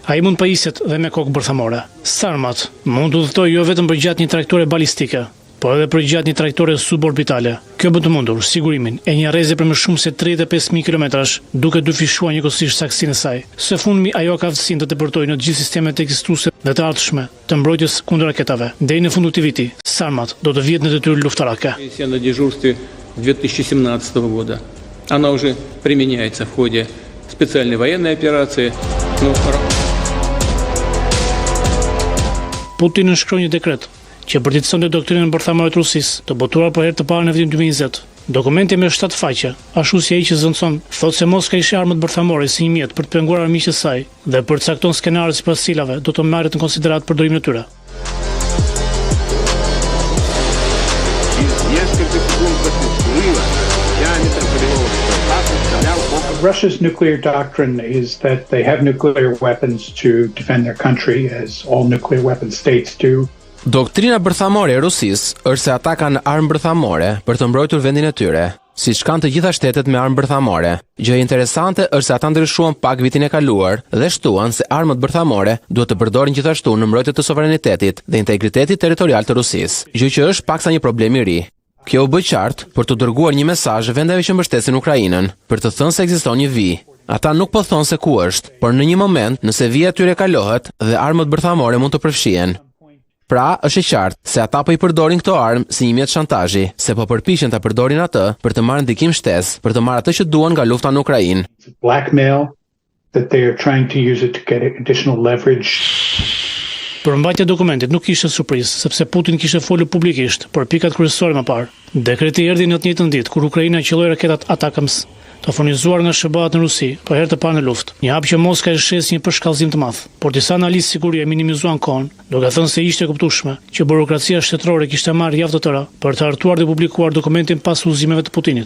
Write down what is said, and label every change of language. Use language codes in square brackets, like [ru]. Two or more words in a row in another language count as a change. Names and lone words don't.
[sq] Ai mund pajiset dhe me kokë bërthamore. Sarmat mund të udhëtojë jo vetëm përgjatë një trajektore balistike, por edhe përgjatë një trajektore suborbitale. Kjo bën të mundur sigurimin e një rreze për më shumë se 35.000 kilometrash, duke dyfishuar njëkohësisht saksinë e saj. Së fundmi ajo ka aftësinë të tepërtojë në të gjithë sistemet ekzistuese dhe të ardhshme të mbrojtjes kundër raketave. Deri në fund të këtij viti, Sarmat do të vihet në detyrë luftarake. [ru] На дежурстве 2017 года. Она уже применяется в ходе специальной военной операции. [sq] Putin nënshkroi një dekret që përditësonte doktrinën bërthamore të Rusisë, të botuar për herë të parë në vitin 2020. Dokumenti me 7 faqe, ashtu si ai që zënçon, thotë se Moska ishte armët bërthamore si një mjet për të penguar armiqtë e saj dhe përcakton skenarët sipas cilave do të marret në konsiderat përdorimin e tyre. [en] Russia's nuclear doctrine is that they have nuclear weapons to defend their country, as all nuclear weapon states do. [sq] Doktrina bërthamore e Rusisë është se ata kanë armë bërthamore për të mbrojtur vendin e tyre, siç kanë të gjitha shtetet me armë bërthamore. Gjë interesante është se ata ndryshuan pak vitin e kaluar dhe shtuan se armët bërthamore duhet të përdoren gjithashtu në mbrojtje të sovranitetit dhe integritetit territorial të Rusisë, gjë që është paksa një problem i ri. Kjo u bë qartë për të dërguar një mesazh vendeve që mbështesin Ukrainën, për të thënë se ekziston një vijë. Ata nuk po thonë se ku është, por në një moment, nëse vija e tyre kalohet dhe armët bërthamore mund të përfshihen. Pra, është e qartë se ata po i përdorin këto armë si një mjet shantazhi, se po përpiqen ta përdorin atë për të marrë ndikim shtesë, për të marrë atë që duan nga lufta në Ukrainë. [en] Blackmail, that they are trying to use it to get additional leverage. [sq] Përmbajtja e dokumentit nuk ishte surprizë, sepse Putin kishte folur publikisht për pikat kryesore më parë. Dekreti erdhi në të njëjtën ditë kur Ukraina qelloi raketat Atakams, të furnizuar nga SBA-t në Rusi për herë të parë në luftë. Një hap që Moska e sheh si një përshkallëzim të madh, por disa analistë sigurie minimizuan kohën, duke thënë se ishte e kuptueshme që burokracia shtetërore kishte marrë javë të tëra për të hartuar dhe publikuar dokumentin pas udhëzimeve të Putinit.